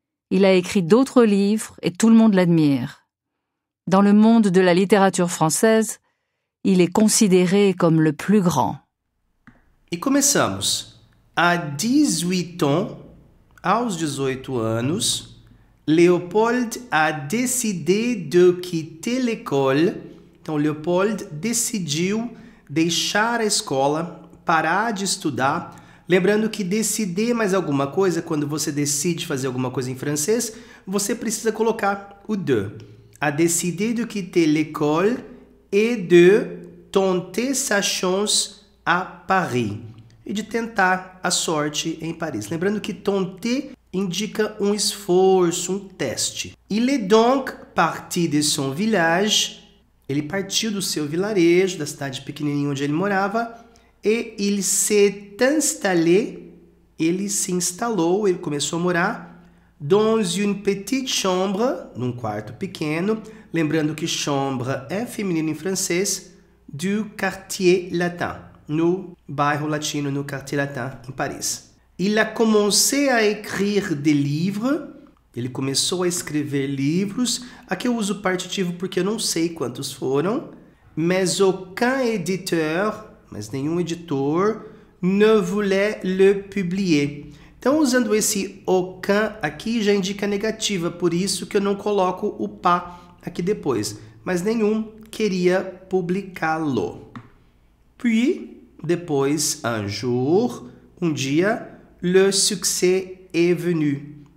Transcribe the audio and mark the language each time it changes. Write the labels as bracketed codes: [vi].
[fr] Il a écrit d'autres livres et tout le monde l'admire. Dans le monde de la littérature française, il est considéré comme le plus grand. [pt] E começamos. [fr] À 18 ans, [pt] aos 18 anos, [fr] Léopold a décidé de quitter l'école. [pt] Então, Léopold decidiu deixar a escola, parar de estudar. Lembrando que decidir mais alguma coisa, quando você decide fazer alguma coisa em francês, você precisa colocar o de. [fr] A décidé de quitter l'école et de tenter sa chance à Paris. [pt] E de tentar a sorte em Paris. Lembrando que tenter indica um esforço, um teste. [fr] Il est donc parti de son village. [pt] Ele partiu do seu vilarejo, da cidade pequenininha onde ele morava. [fr] Et il s'est installé. [pt] Ele se instalou, ele começou a morar [fr] dans une petite chambre, [pt] num quarto pequeno. Lembrando que chambre é feminino em francês, [fr] du quartier latin. [pt] No bairro latino, no Quartier Latin, em Paris. [fr] Il a commencé à écrire des livres. [pt] Ele começou a escrever livros. Aqui eu uso o partitivo porque eu não sei quantos foram. [fr] Mais aucun éditeur, [pt] mas nenhum editor, [fr] ne voulait le publier. [pt] Então, usando esse aucun aqui, já indica negativa, por isso que eu não coloco o pas aqui depois. Mas nenhum queria publicá-lo. [fr] Puis, [pt] depois, [fr] un jour, [pt] um dia, [fr] le succès est venu.